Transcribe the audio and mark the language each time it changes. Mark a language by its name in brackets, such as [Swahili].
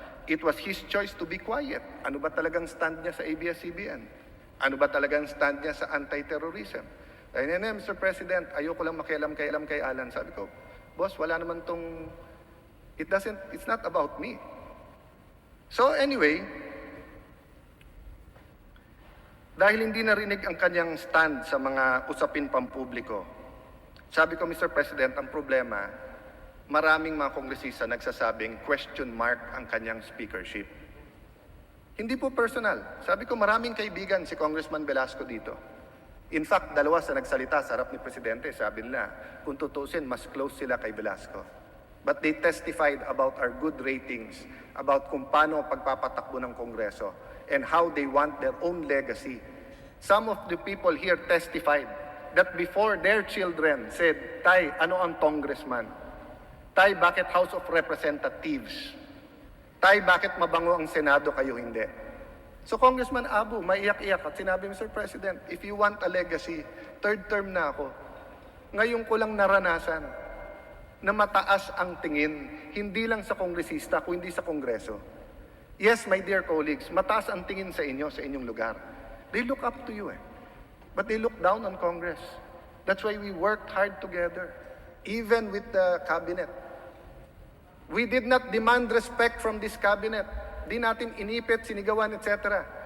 [English] It was his choice to be quiet. [Filipino] Ano ba talagang stand niya sa ABS-CBN? Ano ba talagang stand niya sa anti-terrorism? Ayun na, Mr. President, ayoko lang makialam kay Allan. Sabi ko, boss, wala naman tong, [English] it's not about me. [Filipino] So anyway, dahil hindi narinig ang kanyang stand sa mga usapin pampubliko, sabi ko, Mr. President, ang problema, maraming mga kongresista nagsasabing question mark ang kanyang speakership. Hindi po personal. Sabi ko, maraming kaibigan si Congressman Velasco dito. [English] In fact, [Filipino] dalawa sa nagsalita sa harap ni Presidente, sabi nila, kung tutusin, mas close sila kay Velasco. [English] But they testified about our good ratings, about [Filipino] kung paano pagpapatakbo ng Kongreso, [English] and how they want their own legacy. Some of the people here testified that before their children said, [Filipino] Tay, ano ang congressman? Tay, bakit House of Representatives? Tay, bakit mabango ang Senado, kayo hindi? So Congressman Abu, maiyak-iyak at sinabi, Mr. [English] President, if you want a legacy, third term na ako. [Filipino] Ngayon ko lang naranasan na mataas ang tingin, hindi lang sa kongresista, kundi sa Kongreso. [English] Yes, my dear colleagues, [Filipino] mataas ang tingin sa inyo, sa inyong lugar. [English] They look up to you but they look down on Congress. That's why we worked hard together, even with the cabinet. We did not demand respect from this cabinet. [Filipino] Di natin inipit, sinigawan, [English] etc.